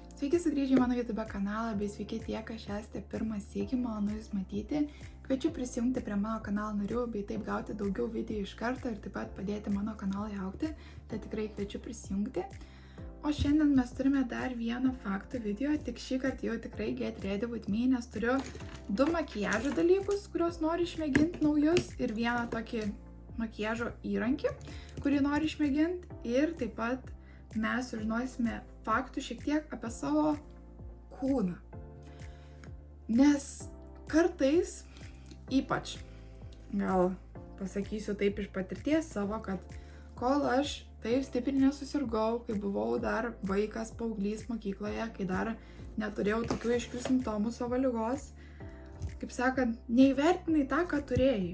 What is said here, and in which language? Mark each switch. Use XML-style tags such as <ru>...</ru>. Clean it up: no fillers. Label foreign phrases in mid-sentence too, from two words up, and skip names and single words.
<lt>Sveiki sugrįžę į mano YouTube kanalą, bei sveiki tie, kas esate pirmą sykį, malonu jūs matyti. Kviečiu prisijungti prie mano kanalo narių, bei taip gauti daugiau video iš karto ir taip pat padėti mano kanalui augti, tai tikrai kviečiu prisijungti. O šiandien mes turime dar vieną faktų video, tik šį kartą jau tikrai</lt> <en>get ready with me,</en> <lt>nes turiu du makiažo dalykus, kuriuos noriu išmėginti naujus ir vieną tokį makiažo įrankį, kurį noriu išmėginti ir taip pat mes sužinosime faktų šiek tiek apie savo kūną. Nes kartais, ypač, gal pasakysiu taip iš patirties savo, kad kol aš taip stipriai nesusirgau, kai buvau dar vaikas, paauglys mokykloje, kai dar neturėjau tokių aiškių simptomų savo ligos, kaip sakant, neįvertinai tą, ką turėjai.</lt>